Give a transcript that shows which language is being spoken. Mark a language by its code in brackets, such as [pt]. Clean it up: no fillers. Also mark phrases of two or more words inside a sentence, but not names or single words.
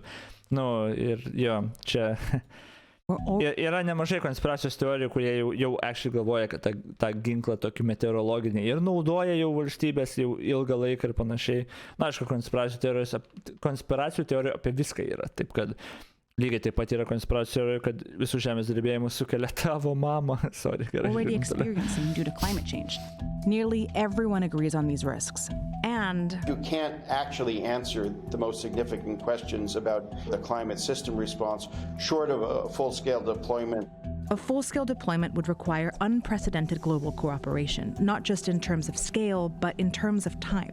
[lt] Nu, ir jo, čia yra nemažai konspiracijos teorijų, kurie jau actually galvoja, kad tą ginklą tokį meteorologinį ir naudoja jau valstybės jau ilgą laiką ir panašiai. Na, aišku, konspiracijų teorijų apie viską yra, taip kad lygiai taip pat yra konspiracijų, kad visų žemės drebėjimus sukelia tavo mama. [en] Sorry, already experiencing due to climate change. Nearly everyone agrees on these risks. And you can't actually answer the most significant questions about the climate system response short of a full-scale deployment. A full-scale deployment would require unprecedented global cooperation, not just in terms of scale, but in terms of time.